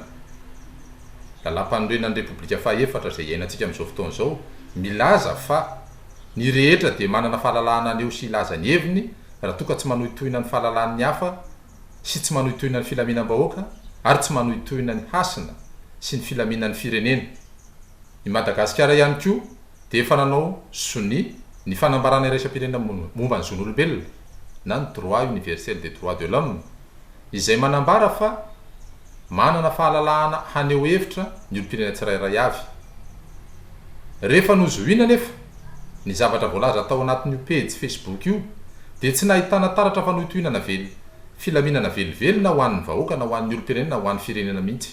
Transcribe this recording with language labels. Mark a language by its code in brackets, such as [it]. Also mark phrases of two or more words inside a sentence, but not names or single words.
[mg] Lalam-panorenan'ny Repoblika Fahaefatra izay iainantsika amin'izao fotoana izao milaza fa ny rehetra dia manana fahalalahana aneo sy ilaza ny heviny raha toa ka tsy manohitohina ny fahalalan'ny hafa sy tsy manohitohina ny filaminam-bahoaka ary tsy manohitohina ny hasina sy ny filaminan'ny firenena. Ny Madagasikara ihany koa dia efa nanao soni ny fanambarana iraisam-pirenena momba ny zon'olombelona na ny [fr] droit universel des droits de l'homme [mg] izay manambara fa manana fahalalahana haneho hevitra ny olom-pirenena tsirairay avy. Rehefa nozohina nefa ny zavatra voalaza tao anatin'io page Facebook io dia tsy nahitana taratra fanohitohinana filaminana velively ho an'ny vahoaka na ho an'ny olom-pirenena ho an'ny firenena mihitsy.